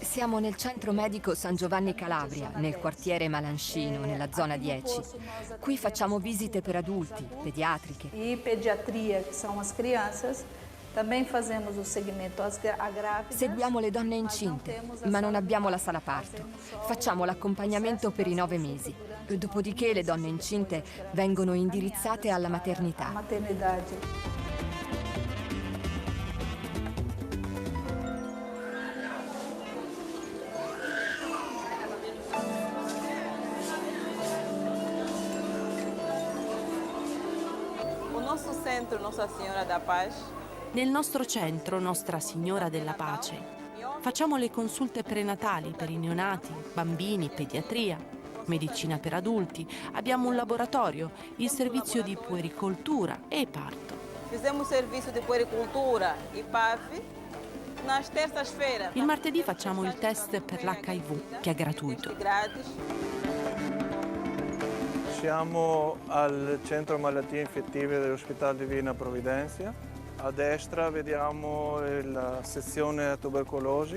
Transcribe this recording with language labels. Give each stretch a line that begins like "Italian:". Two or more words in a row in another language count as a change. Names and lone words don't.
Italian: Siamo nel centro medico San Giovanni Calabria, nel quartiere Malancino, nella zona 10. Qui facciamo visite per adulti, pediatriche.
Portuguese: E pediatria, che são as crianças. Também fazemos o segmento a grávida.
Italian: Seguiamo le donne incinte, ma non abbiamo la sala parto. Facciamo l'accompagnamento per i 9 mesi. Dopodiché le donne incinte vengono indirizzate alla maternità.
Portuguese: Maternidade. O nosso centro Nossa Senhora da Paz.
Italian: Nel nostro centro Nostra Signora della Pace facciamo le consulte prenatali per i neonati, bambini, pediatria, medicina per adulti, abbiamo un laboratorio, il servizio di puericoltura e parto.
Portuguese: Fizemos serviço di puericultura e PAV nas terças-feiras.
Italian: Il martedì facciamo il test per l'HIV, che è gratuito. Siamo al centro malattie infettive dell'ospedale Divina Provvidenza. A destra vediamo la sezione tubercolosi.